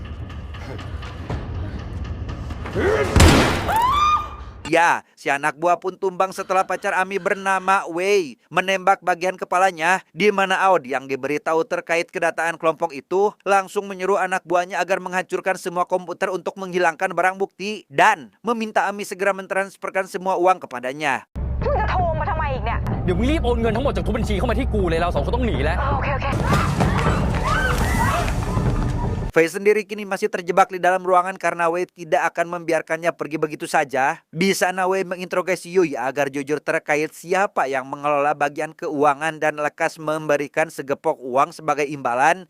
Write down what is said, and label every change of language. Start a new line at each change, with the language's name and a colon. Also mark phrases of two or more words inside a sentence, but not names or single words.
Indonesian: ya, si anak buah pun tumbang setelah pacar Ami bernama Wei menembak bagian kepalanya, di mana Aud yang diberitahu terkait kedatangan kelompok itu langsung menyuruh anak buahnya agar menghancurkan semua komputer untuk menghilangkan barang bukti dan meminta Ami segera mentransferkan semua uang kepadanya.
Thai: จะโทรมาทำไมอีกเนี่ย เดี๋ยวมึงรีบโอนเงินทั้งหมดจากทุกบัญชีเข้ามาที่กูเลยเราสองคนต้องหนีแล้ว โอเค
Indonesian: Fei sendiri kini masih terjebak di dalam ruangan karena Wei tidak akan membiarkannya pergi begitu saja. Di sana Wei menginterogasi Yui agar jujur terkait siapa yang mengelola bagian keuangan dan lekas memberikan segepok uang sebagai imbalan.